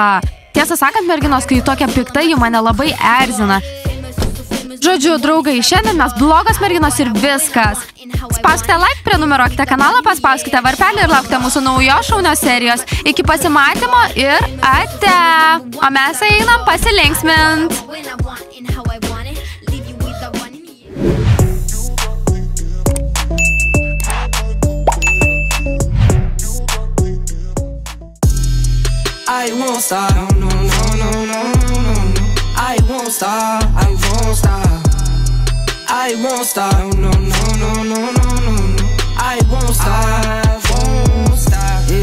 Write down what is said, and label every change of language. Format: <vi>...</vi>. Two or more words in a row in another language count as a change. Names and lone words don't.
<lt>Tiesą sakant, merginos, kai tokia pikta, ji mane labai erzina. Žodžiu, draugai, šiandien mes blogos merginos ir viskas. Spauskite like, prenumeruokite kanalą, paspauskite varpelį ir laukite mūsų naujos šaunios serijos. Iki pasimatymo ir ate. O mes einam pasilinksmint.</lt> <en>I won't stop, no, I won't stop, I won't stop, I won't stop, no, I won't stop, yeah.</en>